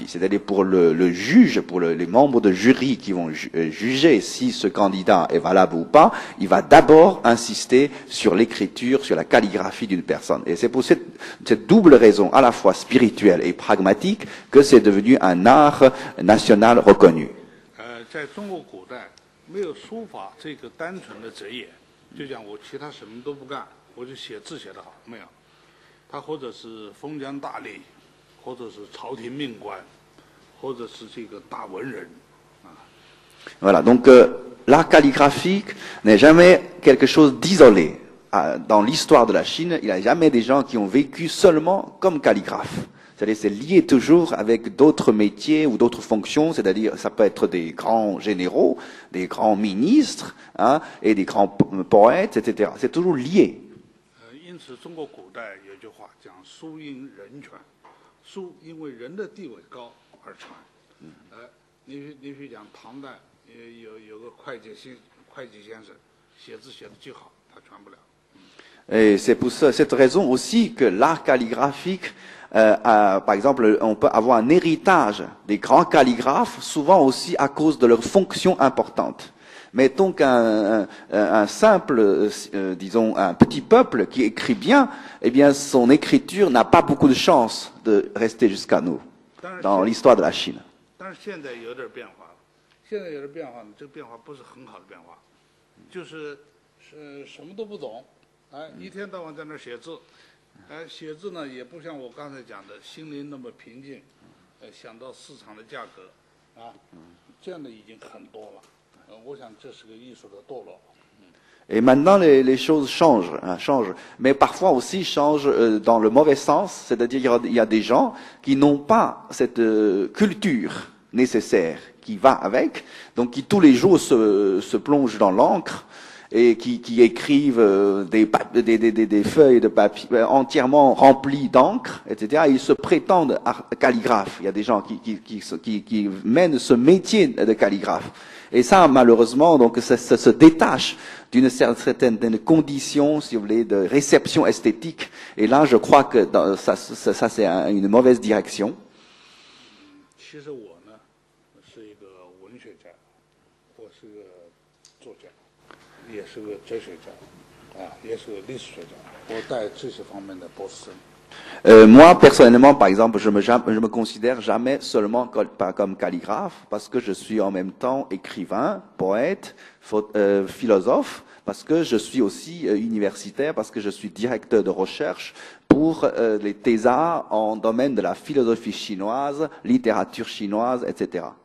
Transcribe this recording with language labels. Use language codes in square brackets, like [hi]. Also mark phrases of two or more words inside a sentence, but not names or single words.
[fr] C'est-à-dire pour le juge, pour les membres de jury qui vont juger si ce candidat est valable ou pas, il va d'abord insister sur l'écriture, sur la calligraphie d'une personne. Et c'est pour cette double raison, à la fois spirituelle et pragmatique, que c'est devenu un art national reconnu. [zh] 在中国古代，没有书法这个单纯的职业，就讲我其他什么都不干，我就写字写得好，没有。他或者是封疆大吏，或者是朝廷命官，或者是这个大文人。 [fr] Voilà, donc l'art calligraphique n'est jamais quelque chose d'isolé. Dans l'histoire de la Chine, il n'y a jamais des gens qui ont vécu seulement comme calligraphes. C'est-à-dire c'est lié toujours avec d'autres métiers ou d'autres fonctions, c'est-à-dire ça peut être des grands généraux, des grands ministres et des grands poètes, etc. C'est toujours lié. [zh] 因此，中国古代有句话讲“书因人传”，书因为人的地位高而传。你去讲唐代。有个会计先生写字写得极好，他传不了。 [fr] Et c'est pour cette raison aussi que l'art calligraphique, par exemple, on peut avoir un héritage des grands calligraphes, souvent aussi à cause de leur fonction importante. Mettons qu'un simple, disons, un petit peuple qui écrit bien, eh bien, son écriture n'a pas beaucoup de chance de rester jusqu'à nous dans l'histoire de la Chine. [zh] 但是现在有点变化。现在有的变化呢，这个变化不是很好的变化，就是什么都不懂，一天到晚在那儿写字，写字呢也不像我刚才讲的心灵那么平静，想到市场的价格，这样的已经很多了，我想这是个艺术的堕落。 [fr] Et maintenant, les choses changent, mais parfois aussi changent dans le mauvais sens, c'est-à-dire il y a des gens qui n'ont pas cette culture nécessaire qui va avec, donc qui tous les jours se plongent dans l'encre et qui écrivent des feuilles de papier entièrement remplies d'encre, etc. Et ils se prétendent calligraphes. Il y a des gens qui mènent ce métier de calligraphe. Et ça, malheureusement, donc ça se détache d'une certaine condition, si vous voulez, de réception esthétique. Et là, je crois que ça c'est une mauvaise direction. [zh] 其实我呢是一个文学家，我是个作家，也是个哲学家，也是个历史学家，我带这些方面的博士生。 [fr] Moi, personnellement, par exemple, je me considère jamais seulement comme calligraphe, parce que je suis en même temps écrivain, poète, philosophe, parce que je suis aussi universitaire, parce que je suis directeur de recherche pour les thésards en domaine de la philosophie chinoise, littérature chinoise, etc.